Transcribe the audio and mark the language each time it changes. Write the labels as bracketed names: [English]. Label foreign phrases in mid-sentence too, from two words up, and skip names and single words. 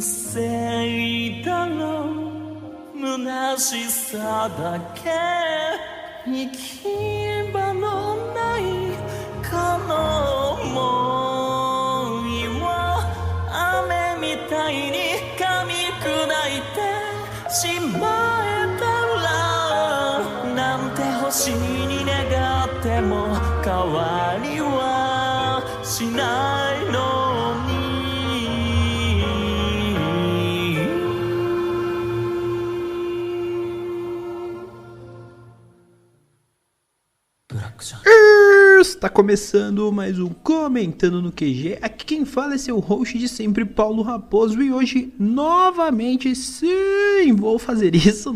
[Japanese] 生だろう虚しさだけ行き場のないこの想いを雨みたいに噛み砕いてしまえたらなんて星に願っても変わりはしないのに [Portuguese] Está começando mais um Comentando no QG. Aqui quem fala é seu host de sempre, Paulo Raposo. E hoje, novamente, sim, vou fazer isso.